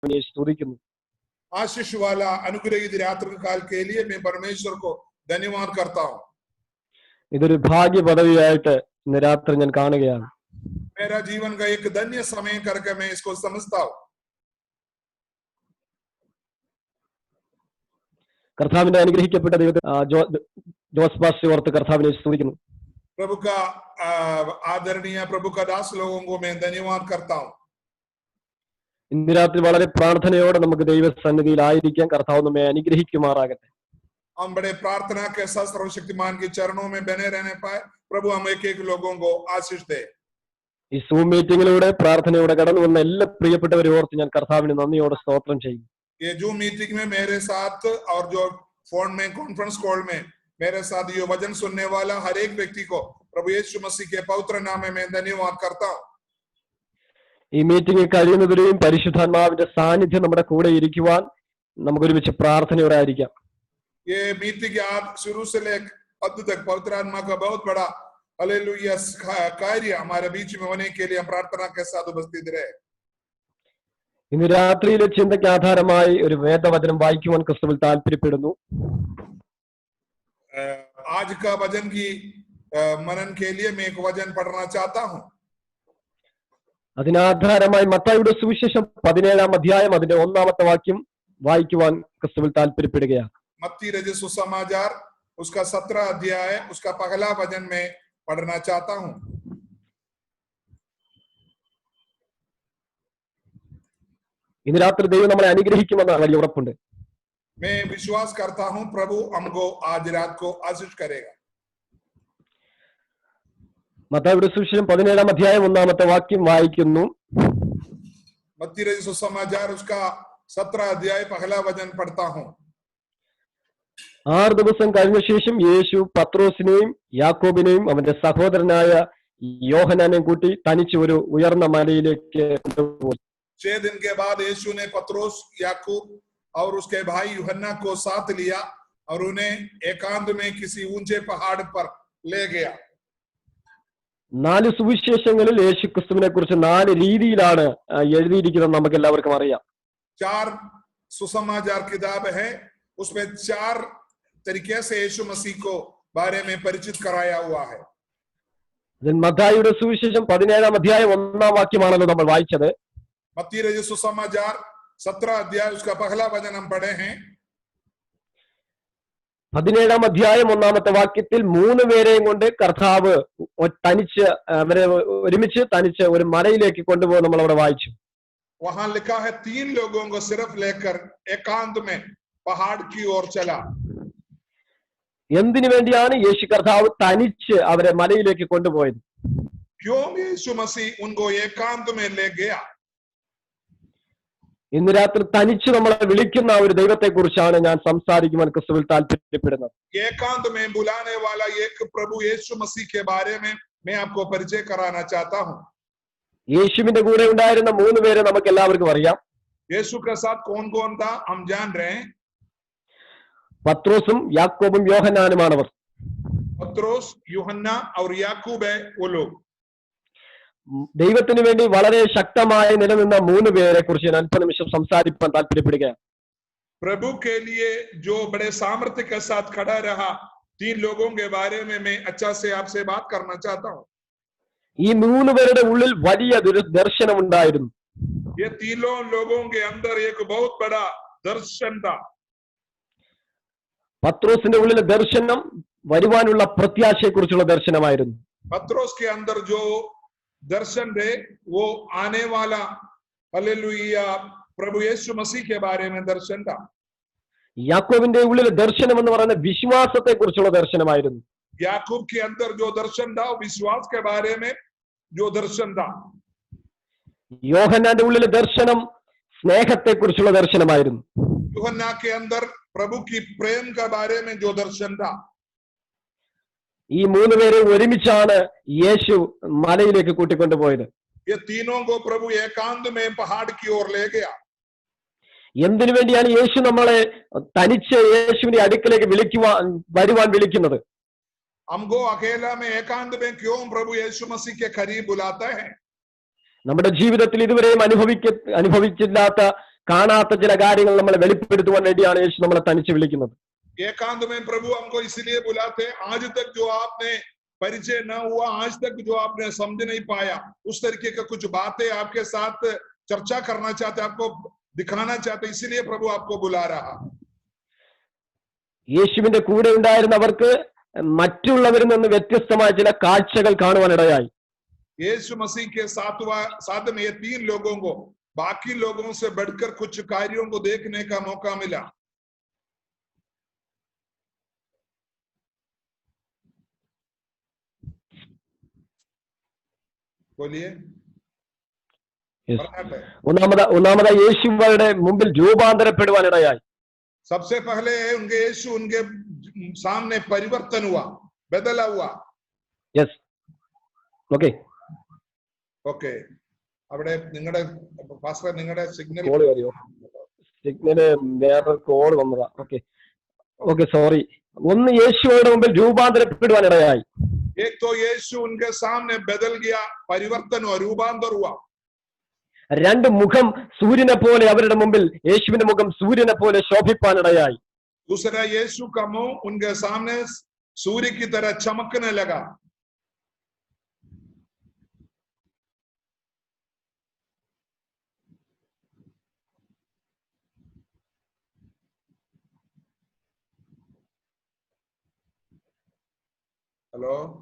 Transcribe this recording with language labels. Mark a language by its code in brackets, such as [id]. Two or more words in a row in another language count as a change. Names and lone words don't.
[ml] കർത്താവിനെ സ്തുതിക്കുന്നു. [hi] आशीष वाला अनुग्रहित रात्रि काल के लिए मैं परमेश्वर को धन्यवाद करता हूँ. [ml] ഇതൊരു ഭാഗ്യ പദവിയായിട്ട് ഇന്ന് രാത്രി ഞാൻ കാണുകയാണ്. [hi] मेरा जीवन का एक धन्य समय करके मैं इसको समझता हूँ. [ml] കർത്താവിന്റെ അനുഗ്രഹിക്കപ്പെട്ട ദൈവത്തെ ജോസ് പാസ്റ്റർ ഓർത്ത് കർത്താവിനെ സ്തുതിക്കുന്നു. [hi] प्रभु का आदरणीय प्रभु का दास लोगों को मैं धन्यवाद करता हूँ. [ml] ഇന്ന് രാത്രി വളരെ പ്രാർത്ഥനയോടെ നമുക്ക് ദൈവസന്നിധിയിലായിരിക്കാം. കർത്താവ് നമ്മെ അനുഗ്രഹിക്കുമാറാകട്ടെ. [hi] हम बड़े प्रार्थना के साथ सर्वशक्तिमान के चरणों में बने रहने पाए. प्रभु हम एक एक लोगों को आशीष दे. [ml] ഈ സൂം മീറ്റിംഗിലൂടെ പ്രാർത്ഥനയോടെ കടന്നു വന്ന എല്ലാ പ്രിയപ്പെട്ടവരെ ഓർത്ത് ഞാൻ കർത്താവിന് നന്ദിയോടെ സ്തോത്രം ചെയ്യും. [hi] ये जूम मीटिंग में मेरे साथ और जो फोन में [en] conference call [hi] में मेरे साथ ये वचन सुनने वाला हर एक व्यक्ति को प्रभु यीशु मसीह के पवित्र नाम में मैं धन्यवाद करता हूँ. [ml] ഈ മീറ്റിംഗ് കഴിയുന്നവരെയും പരിശുദ്ധാത്മാവിന്റെ സാന്നിധ്യം നമ്മുടെ കൂടെ ഇരിക്കുവാൻ നമുക്ക് ഒരുമിച്ച് പ്രാർത്ഥനയോടെ ആയിരിക്കാം. [hi] ये मीटिंग आज शुरू से लेकर अंत तक पवित्र आत्मा का बहुत बड़ा हालेलुया कार्य हमारे बीच में होने के लिए हम प्रार्थना के साथ उपस्थित रहे. [ml] ഇന്ന് രാത്രിയിലെ ചിന്തയ്ക്ക് ആധാരമായി ഒരു വേദവചനം വായിക്കുവാൻ ക്രിസ്തുവിൽ താല്പര്യപ്പെടുന്നു. [hi] आज का वचन की मनन के लिए मैं एक वचन पढ़ना चाहता हूँ. [ml] അതിനാധാരമായി മത്തായിയുടെ സുവിശേഷം 17-ാം അധ്യായം അതിന്റെ 1-ാമത്തെ വാക്യം വായിക്കുവാൻ ക്രിസ്തുവിൽ താല്പര്യപ്പെടുകയാണ്. [hi] मत्ती रचित सुसमाचार उसका 17 अध्याय उसका पहला वचन में पढ़ना चाहता हूँ. [ml] ഇന്ന് രാത്രി ദൈവം നമ്മളെ അനുഗ്രഹിക്കുമെന്ന് വലിയ ഉറപ്പുണ്ട്. [hi] मैं विश्वास करता हूँ प्रभु हमको आज रात को आशीष करेगा. [ml] മത്തായിയുടെ സുവിശേഷം 17-ാം അധ്യായം 1-ാമത്തെ വാക്യം വായിക്കുന്നു. [hi] मत्ती रचित सुसमाचार उसका 17 अध्याय पहला वचन पढ़ता हूँ. [ml] 6 ദിവസം കഴിഞ്ഞ ശേഷം യേശു പത്രോസിനെയും യാക്കോബിനെയും അവന്റെ സഹോദരനായ യോഹന്നാനെയും കൂട്ടി തനിച്ച് ഒരു ഉയർന്ന മലയിലേക്ക് കൊണ്ടുപോയി. [hi] 6 दिन के बाद यीशु ने पत्रोस याकूब और उसके भाई यूहन्ना को साथ लिया और उन्हें एकांत में किसी ऊंचे पहाड़ पर ले गया. [ml] 4 സുവിശേഷങ്ങളിൽ യേശു ക്രിസ്തുവിനെ കുറിച്ച് 4 രീതിയിലാണ് എഴുതിയിരിക്കുന്നത്. നമുക്ക് എല്ലാവർക്കും അറിയാം. [hi] 4 सुसमाचार किताब है, उसमें 4 तरीके से यीशु मसीह को बारे में परिचित कराया हुआ है. [ml] മത്തായിയുടെ സുവിശേഷം 17-ാം അധ്യായം 1-ാം വാക്യമാണല്ലോ നമ്മൾ വായിച്ചത്. [hi] मत्ती रचित सुसमाचार 17 अध्याय उसका पहला वचन हम पढ़े हैं. [ml] 17-ാം അധ്യായം 1-ാമത്തെ വാക്യത്തിൽ 3 പേരെയും കൊണ്ട് കർത്താവ് തനിച്ച് അവരെ ഒരുമിച്ച് തനിച്ച് ഒരു മലയിലേക്ക് കൊണ്ടുപോയി നമ്മൾ അവിടെ വായിച്ചു. [hi] वहां लिखा है 3 लोगों को सिर्फ लेकर एकांत में पहाड़ की ओर चला. [ml] എന്തിനു വേണ്ടിയാണ് യേശു കർത്താവ് തനിച്ച് അവരെ മലയിലേക്ക് കൊണ്ടുപോയത്? [hi] क्यों यीशु मसीह उनको एकांत में ले गया? [ml] ഇന്ന് രാത്രി തനിച്ച് നമ്മളെ വിളിക്കുന്ന ഒരു ദൈവത്തെ കുറിച്ചാണ് ഞാൻ സംസാരിക്കുവാൻ ക്രിസ്തുവിൽ താല്പര്യപ്പെടുന്നത്. [hi] एकांत में बुलाने वाला एक प्रभु यीशु मसीह के बारे में मैं आपको परिचय कराना चाहता हूँ. [ml] യേശുവിന്റെ കൂടെ ഉണ്ടായിരുന്ന 3 പേരെ നമുക്ക് എല്ലാവർക്കും അറിയാം. [hi] यीशु के साथ कौन कौन था हम जान रहे हैं. [ml] പത്രോസും യാക്കോബും യോഹന്നാനുമാണ് അവർ. [hi] पत्रोस यूहन्ना और याकूब है वो लोग. [ml] ദൈവത്തിന് വേണ്ടി വളരെ ശക്തമായി നിലനിന്ന 3 പേരെ കുറിച്ച് ഞാൻ അല്പനിമിഷം സംസാരിക്കാൻ താല്പര്യപ്പെടുകയാണ്. [hi] प्रभु के लिए जो बड़े सामर्थ्य के साथ खड़ा रहा 3 लोगों के बारे में मैं अच्छा से आपसे बात करना चाहता हूँ. [ml] ഈ 3 പേരുടെ ഉള്ളിൽ വലിയ ദർശനം ഉണ്ടായിരുന്നു. [hi] ये तीनों लोगों के अंदर एक बहुत बड़ा दर्शन था. [ml] പത്രോസിന്റെ ഉള്ളിലെ ദർശനം വരുവാനുള്ള പ്രത്യാശയെ കുറിച്ചുള്ള ദർശനമായിരുന്നു. [hi] पत्रोस के अंदर जो दर्शन थे वो आने वाला हालेलुया प्रभु यीशु मसीह के बारे में दर्शन था. [ml] യാക്കോബിന്റെ ഉള്ളിലെ ദർശനം എന്ന് പറയുന്നത് വിശ്വാസത്തെ കുറിച്ചുള്ള ദർശനമായിരുന്നു. [hi] याकूब के अंदर जो दर्शन था विश्वास के बारे में जो दर्शन था. [ml] യോഹന്നാന്റെ ഉള്ളിലെ ദർശനം സ്നേഹത്തെ കുറിച്ചുള്ള ദർശനമായിരുന്നു. [hi] यूहन्ना के अंदर प्रभु की प्रेम के बारे में जो दर्शन था. [ml] ഈ 3 പേരെ ഒരുമിച്ചാണ് യേശു മലയിലേക്ക് കൂട്ടിക്കൊണ്ടുപോയത്. [hi] ये तीनों को प्रभु एकांत में पहाड़ की ओर ले गया. [ml] എന്തിനു വേണ്ടിയാണ് യേശു നമ്മളെ തനിച്ച് യേശുവിന്റെ അടുക്കലേക്ക് വരുവാൻ വിളിക്കുന്നത്? [hi] हमको अकेला में एकांत में क्यों प्रभु यीशु मसीह के करीब बुलाता है? [ml] നമ്മുടെ ജീവിതത്തിൽ ഇതുവരെയും അനുഭവിച്ചില്ലാത്ത കാണാത്ത ചില കാര്യങ്ങൾ നമ്മളെ വെളിപ്പെടുത്തുവാൻ വേണ്ടിയാണ് യേശു നമ്മളെ തനിച്ച് വിളിക്കുന്നത്. [hi] एकांत में प्रभु हमको इसलिए बुलाते, आज तक जो आपने परिचय न हुआ, आज तक जो आपने समझ नहीं पाया, उस तरीके का कुछ बातें आपके साथ चर्चा करना चाहते, आपको दिखाना चाहते, इसीलिए प्रभु आपको बुला रहा. [ml] യേശുവിന്റെ കൂടെ ഉണ്ടായിരുന്നവർക്ക് മറ്റുള്ളവരിൽ നിന്ന് വ്യത്യസ്തമായ ചില കാഴ്ചകൾ കാണുവാനിടയായി. [hi] यीशु मसीह के साथ में ये 3 लोगों को बाकी लोगों से बढ़कर कुछ कार्यों को देखने का मौका मिला. बोलिए. [ml] ഒന്നാമതായി യേശുവയുടെ മുമ്പിൽ രൂപാന്തരപ്പെടുവാനിടയായി. [hi] सबसे पहले उनके यीशु उनके सामने परिवर्तन हुआ, बदला हुआ. [en] yes, okay [ml] ഓക്കെ. അവിടെ നിങ്ങളുടെ പാസ്റ്റർ നിങ്ങളുടെ സിഗ്നൽ വേറെ കോൾ വന്നതാ. [en] okay okay, sorry. [ml] ഒന്ന് യേശുവയുടെ മുമ്പിൽ രൂപാന്തരപ്പെടുവാനിടയായി. [hi] एक तो यीशु उनके सामने बदल गया, परिवर्तन हुआ, रूपांतर हुआ. [ml] രണ്ട് മുഖം സൂര്യനെ പോലെ അവരുടെ മുമ്പിൽ യേശുവിന്റെ മുഖം സൂര്യനെ പോലെ ശോഭിപ്പാനിടയായി. [hi] दूसरा यीशु का मुंह उनके सामने सूर्य की तरह चमकने लगा. हेलो,